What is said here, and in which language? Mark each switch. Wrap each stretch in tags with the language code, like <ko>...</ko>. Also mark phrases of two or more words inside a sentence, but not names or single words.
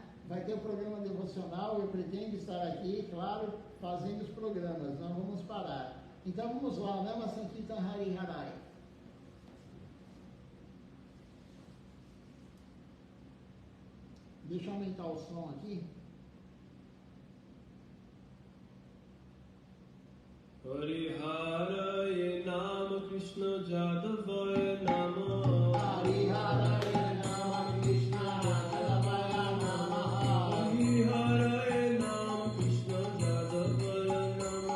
<pt>Vai ter o programa devocional. Eu pretendo estar aqui, claro, fazendo os programas, não vamos parar. Então vamos lá,</pt> <bn>নাম সংকীর্তন হরি হরায়.</bn> <pt>Deixa eu aumentar o som aqui.</pt> <bn>হরি হরায় নমঃ কৃষ্ণ যাদবায় নমঃ. হরি হরায় নমঃ কৃষ্ণ যাদবায় নমঃ. হরি হরায় নমঃ কৃষ্ণ যাদবায় নমঃ.</bn>